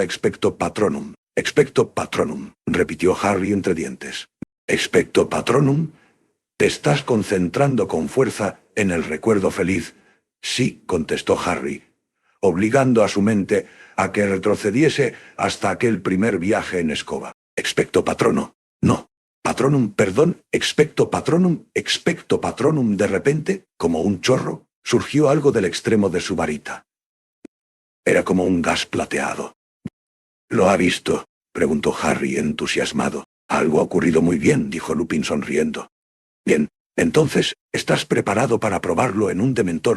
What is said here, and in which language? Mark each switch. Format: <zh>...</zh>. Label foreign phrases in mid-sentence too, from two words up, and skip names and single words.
<la>Expecto Patronum,</la> <es>repitió Harry entre dientes.</es> <la>—¿Expecto Patronum?</la> <es>¿Te estás concentrando con fuerza en el recuerdo feliz? —Sí —contestó Harry, obligando a su mente a que retrocediese hasta aquel primer viaje en escoba.</es> <la>—Expecto Patrono. No. Patronum, perdón, expecto Patronum.</la> <es>De repente, como un chorro, surgió algo del extremo de su varita. Era como un gas plateado. —¿Lo ha visto? —preguntó Harry entusiasmado. —Algo ha ocurrido muy bien —dijo Lupin sonriendo. —Bien, entonces, ¿estás preparado para probarlo en un dementor?</es>